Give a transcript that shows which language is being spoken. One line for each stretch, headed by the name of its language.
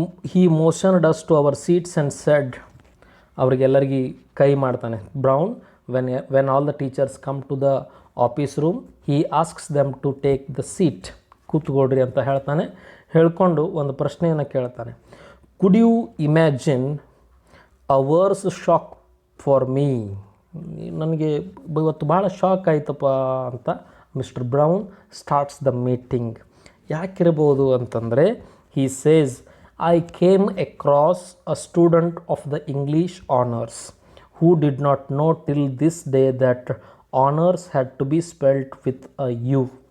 English: he motioned us to our seats and said,
Kannada: ಅವರಿಗೆಲ್ಲರಿಗೆ ಕೈ ಮಾಡ್ತಾನೆ brown.
English: when all the teachers come to the office room, he asks them to take the seat.
Kannada: ಕೂತ್ಕೊಳ್ರಿ ಅಂತ ಹೇಳ್ತಾನೆ. ಹೇಳ್ಕೊಂಡು ಒಂದು ಪ್ರಶ್ನೆಯನ್ನು ಕೇಳ್ತಾನೆ.
English: could you imagine a worse shock for me?
Kannada: ನನಗೆ ಇವತ್ತು ಭಾಳ ಶಾಕ್ ಆಯ್ತಪ್ಪ ಅಂತ mister brown
English: Starts the meeting.
Kannada: ಯಾಕಿರ್ಬೋದು ಅಂತಂದರೆ,
English: he says, I came across a student of the English honors who did not know till this day that honors had to be spelled with a U.